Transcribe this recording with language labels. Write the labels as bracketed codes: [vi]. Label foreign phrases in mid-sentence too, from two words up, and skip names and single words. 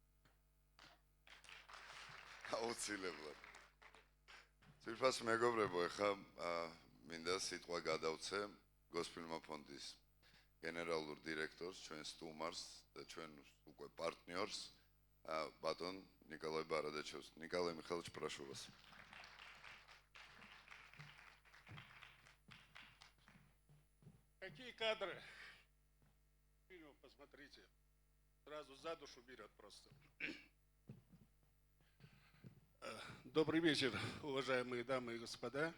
[ka] აუცილებლად. ძირფას მეგობრებო, ეხლა მინდა სიტყვა გადავცე გოსფილმო ფონდის გენერალურ დირექტორს, ჩვენ სტუმარს და ჩვენ უკვე პარტნიორს, ბატონ ნიკოლაი ბარადაჩევს. [ru] Николай Михайлович, прошу вас. Какие кадры? Фильм посмотрите. Сразу за душу берет просто. Добрый вечер, уважаемые дамы и господа.